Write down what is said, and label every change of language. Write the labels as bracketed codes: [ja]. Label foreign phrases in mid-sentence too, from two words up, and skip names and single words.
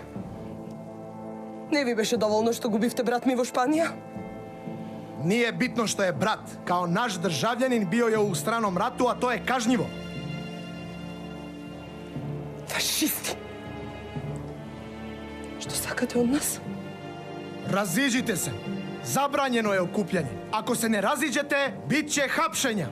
[mk] Не ви беше доволно што губивте брат ми во Шпанија? [hr] Nije bitno što je brat, kao naš državljanin bio je u stranom ratu, a to je kažnjivo. [mk] Фашисти! Што сакате од нас? [hr] Raziđite se. Zabranjeno je okupljanje. Ako se ne raziđete, bit će hapšenja.